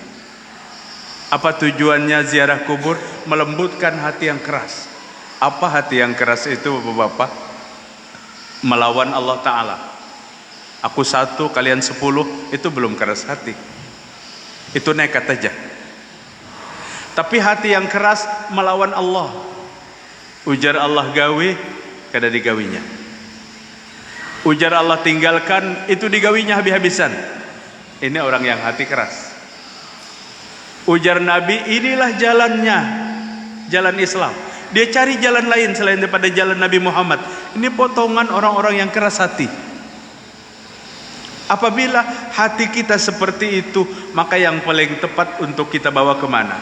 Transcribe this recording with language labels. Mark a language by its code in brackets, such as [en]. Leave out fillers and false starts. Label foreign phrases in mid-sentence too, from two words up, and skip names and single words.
[id] Apa tujuannya ziarah kubur? Melembutkan hati yang keras. Apa hati yang keras itu, Bapak-bapak? Melawan Allah Ta'ala. Aku 1, kalian 10, itu belum keras hati. Itu nekat aja. Tapi hati yang keras melawan Allah. [bjn] Ujar Allah gawe, kada digawinya. Ujar Allah tinggalkan, itu digawinya habis-habisan. [id] Ini orang yang hati keras. [bjn] Ujar Nabi, [id] inilah jalannya, jalan Islam. Dia cari jalan lain selain daripada jalan Nabi Muhammad. Ini potongan orang-orang yang keras hati. Apabila hati kita seperti itu, maka yang paling tepat untuk kita bawa kemana?